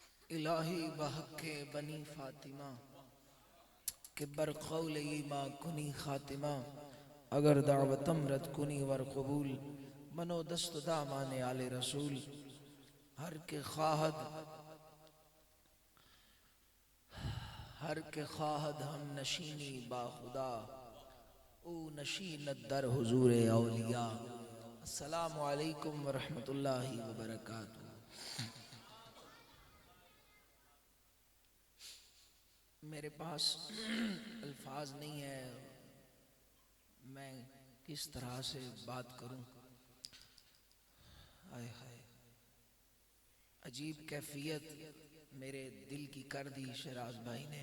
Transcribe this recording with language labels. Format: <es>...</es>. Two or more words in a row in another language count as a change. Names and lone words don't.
<fa>الهی بحق بنی فاطمه که بر قول ایمان کنی خاتمه اگر دعوتم رد کنی ور قبول من و دست دامان آل رسول هر که خواهد همنشینی با خدا او نشیند در حضور اولیا.</fa> <ar>السلام عليكم ورحمة الله وبركاته.</ar> <ur>میرے پاس الفاظ نہیں ہے، میں کس طرح سے بات کروں. ہائے ہائے، عجیب کیفیت میرے دل کی کر دی شراز بھائی نے.</ur>